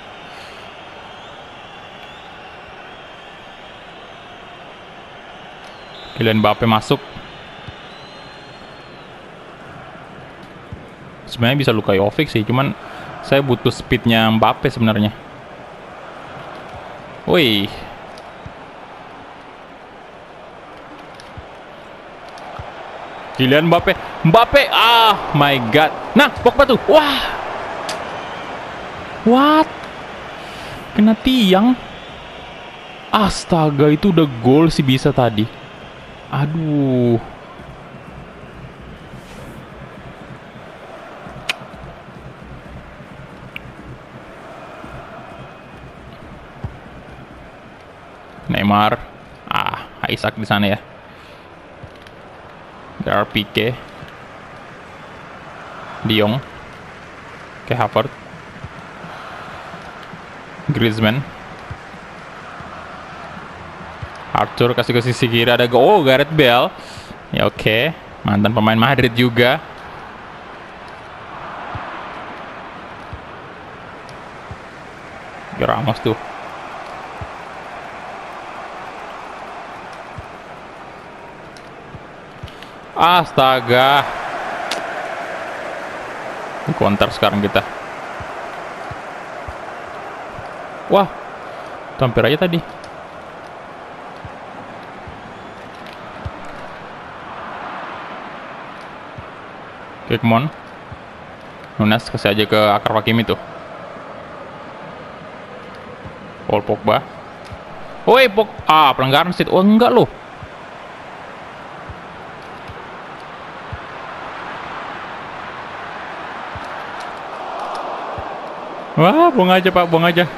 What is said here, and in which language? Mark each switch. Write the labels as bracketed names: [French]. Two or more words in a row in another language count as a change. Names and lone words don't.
[Indonesian] Kylian Mbappe masuk. Sebenarnya bisa Luka Jovic sih, cuman saya butuh speednya Mbappe sebenarnya. Wih. Kylian Mbappe. Mbappe. [English] Ah, my god. [Indonesian] Nah, Pogba tuh. Wah. What? Kena tiang. Astaga, itu udah gol sih bisa tadi. Aduh. Neymar. Ah, Isaac di sana ya. Gerard Pique. De Jong. Ke Havertz. Griezmann. Arthur kasih ke sisi kiri, ada oh Gareth Bale. Ya oke. Mantan pemain Madrid juga. Ramos tuh. Astaga. Di counter sekarang kita. Wah. Hampir aja tadi. Oke, [English] come on. [Indonesian] Nunes kasih aja ke Akar Hakimi tuh. Paul Pogba. Woi, pelanggaran sih. Oh, enggak loh. Wah, buang aja Pak, buang aja.